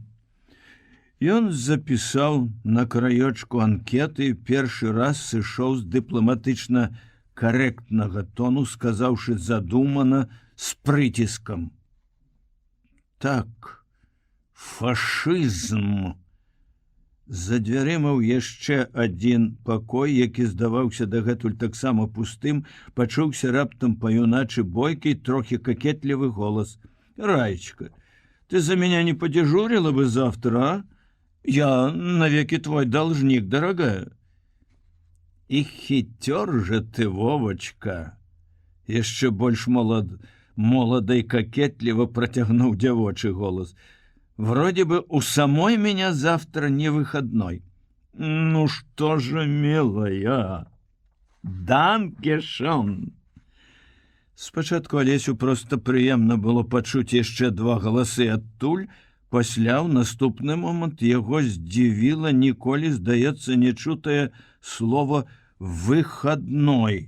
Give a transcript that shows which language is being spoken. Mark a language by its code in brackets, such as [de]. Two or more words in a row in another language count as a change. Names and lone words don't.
[be] Ён запісаў на краёчку анкеты і першы раз сышоў з дыпламатычна карэктнага тону, сказаўшы задумана з прыціскам: так, фашызм. За дзвярыма ў яшчэ адзін пакой, які здаваўся дагэтуль таксама пустым, пачуўся раптам па-юначы бойкі, трохі какетлівы голас: Раечка, [ru] ты за меня не подежурила бы завтра, а? Я навеки твой должник, дорогая. И хитер же ты, Вовочка. [be] Яшчэ больш моладай какетліва процягнуў дзявочы голас. [ru] Вроде бы у самой меня завтра не выходной. Ну что же, милая, данкешон. [be] Спачатку Алесю проста прыемна было пачуць яшчэ два галасы адтуль, пасля ў наступны момант яго здзівіла ніколі, здаецца, нечутае слово «выходной».